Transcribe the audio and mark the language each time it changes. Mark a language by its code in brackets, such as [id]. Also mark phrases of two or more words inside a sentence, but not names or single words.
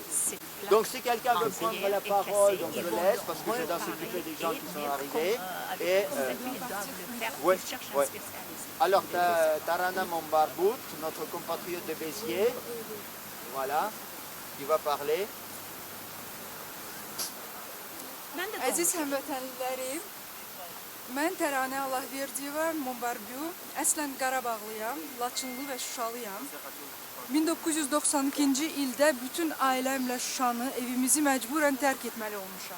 [fr] Donc si quelqu'un veut prendre la parole, donc je laisse, parce que je dois s'occuper des gens qui sont arrivés. Et, oui. Alors, Tarana Mombarbout, notre compatriote de Béziers, voilà, qui va parler. [az] Əziz həmvətənlilərim, mən Təranə Allahverdiyeva Mombarbiu, əslən Qarabağlıyam, Laçınlı və Şuşalıyam. 1992-ci ildə bütün ailəmlə Şuşanı, evimizi məcburən tərk etməli olmuşam.